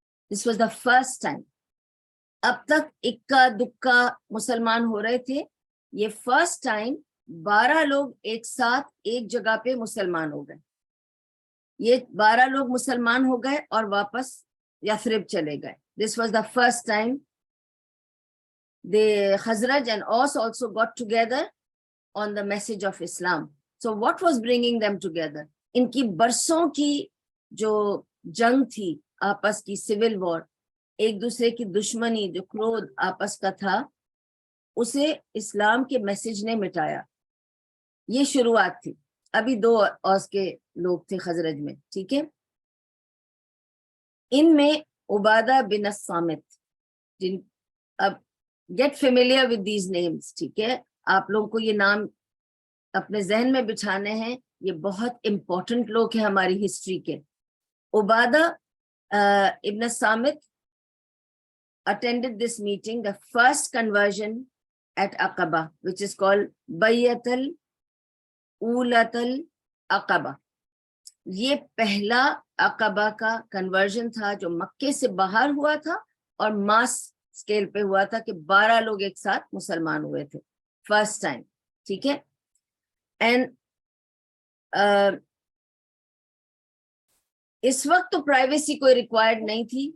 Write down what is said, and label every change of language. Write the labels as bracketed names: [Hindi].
[English] This was the first time. [Urdu] اب تک اکا دکا مسلمان ہو رہے تھے, یہ فرسٹ ٹائم 12 لوگ ایک ساتھ ایک جگہ پہ مسلمان ہو گئے. یہ 12 لوگ مسلمان ہو گئے اور واپس یثرب چلے گئے. [English] This was the first time the Khazraj and Aus also got together on the message of Islam. So what was bringing them together? [Urdu] ان کی برسوں کی جو جنگ تھی آپس کی, سول وار, ایک دوسرے کی دشمنی, جو کرودھ آپس کا تھا, اسے اسلام کے میسج نے مٹایا. یہ شروعات تھی. ابھی 2 اوس کے لوگ تھے خزرج میں. ٹھیک ہے, ان میں عبادہ بن الصامت, اب [English] get familiar with these names. [Urdu] ٹھیک ہے, آپ لوگوں کو یہ نام اپنے ذہن میں بٹھانے ہیں, یہ بہت امپورٹنٹ لوگ ہیں ہماری ہسٹری کے. [English] Ubadah ibn al Samit attended this meeting, the first conversion at Aqaba, which is called Bayat al-Ulat al-Aqaba. [Urdu] یہ پہلا عقبہ کا کنورژن تھا جو مکے سے باہر ہوا تھا اور ماس اسکیل پہ ہوا تھا کہ 12 لوگ ایک ساتھ مسلمان ہوئے تھے فرسٹ ٹائم. ٹھیک ہے, اینڈ اس وقت تو پرائیویسی کوئی ریکوائرڈ نہیں تھی.